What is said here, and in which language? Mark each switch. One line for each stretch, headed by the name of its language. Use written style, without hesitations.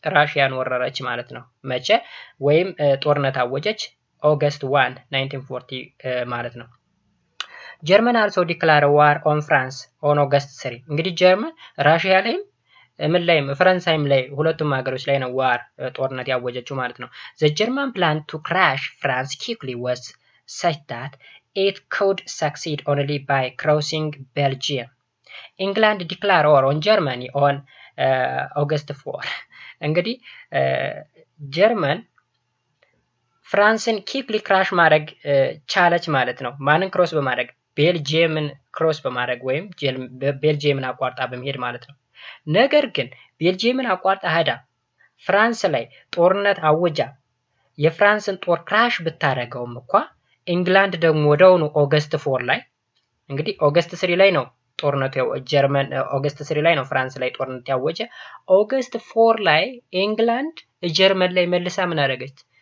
Amharic: ራሽያን ወረረች ማለት ነው። መቼ? ወይም ጦርነት አወጀች ኦገስት 1 1940 ማለት ነው።
English: ጀርመን አልሶ ዲክላር ዋር ኦን ፍራንስ ኦን ኦገስት 3።
Amharic: እንግዲህ ጀርመን ራሽያ ላይም ምን ላይም ፈረንሳይም ላይ ሁለቱም ሀገሮች ላይ ነው ዋር ጦርነት ያወጀችው ማለት ነው።
English: ዘ ጀርመን ፕላን ቱ ክራሽ ፍራንስ ኪክሊ ዋዝ such that it could succeed only by crossing Belgium. England declared war on Germany on August 4.
Amharic: እንግዲህ ጀርመን ፍራንስን ኪክሊ ክራሽ ማድረግ ቻለች ማለት ነው። ማንን ክሮስ በማድረግ? ቤልጂየምን ክሮስ በማድረግ ወይም ቤልጂየምን አቋርጣ በመሄድ ማለት ነው። ነገር ግን ቤልጂየምን አቋርጣ ሄዳ ፍራንስ ላይ ጦርነት አወጃ የፍራንስን ጦር ክራሽ ብታደርገውም እንኳ ኢንግላንድ ደግሞ ወደውኑ ኦገስት 4 ላይ እንግዲህ ኦገስት 3 ላይ ነው ጦርነቱ ጀርመን ኦገስት 3 ላይ ነው ፍራንስ ላይ ጦርነት ያወጀ። ኦገስት 4 ላይ ኢንግላንድ ጀርመን ላይ መልሳ ምን አደረገች?